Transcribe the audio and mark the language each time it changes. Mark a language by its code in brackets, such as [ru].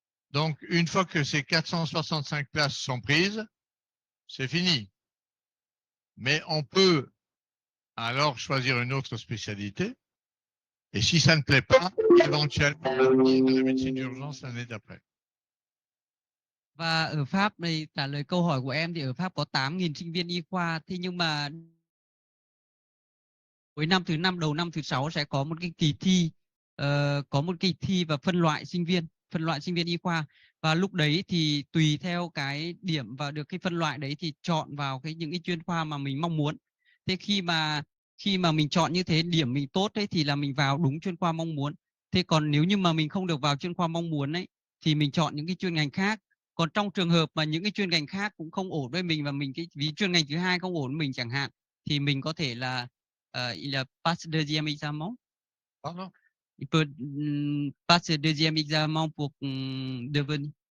[fr] Donc, une fois que ces 465 places sont prises, c'est fini. Mais on peut alors choisir une autre spécialité. Et si ça ne plaît pas, éventuellement venir à la médecine d'urgence l'année d'après. [vi] Và ở Pháp đây trả lời câu hỏi của em thì ở Pháp có 8.000 sinh viên y khoa. Thế nhưng mà cuối năm thứ 5 đầu năm thứ 6 sẽ có một cái kỳ thi, có một kỳ thi và phân loại sinh viên y khoa. Và lúc đấy thì tùy theo cái điểm và được cái phân loại đấy thì chọn vào những cái chuyên khoa mà mình mong muốn. Thế khi mà mình chọn như thế, điểm mình tốt ấy thì là mình vào đúng chuyên khoa mong muốn. Thế còn nếu như mà mình không được vào chuyên khoa mong muốn ấy thì mình chọn những cái chuyên ngành khác. Còn trong trường hợp mà những cái chuyên ngành khác cũng không ổn với mình và vì chuyên ngành thứ hai không ổn với mình chẳng hạn, thì mình có thể là [fr] il passe deuxième examen. Pardon? Il peut passer deuxième examen pour devenir.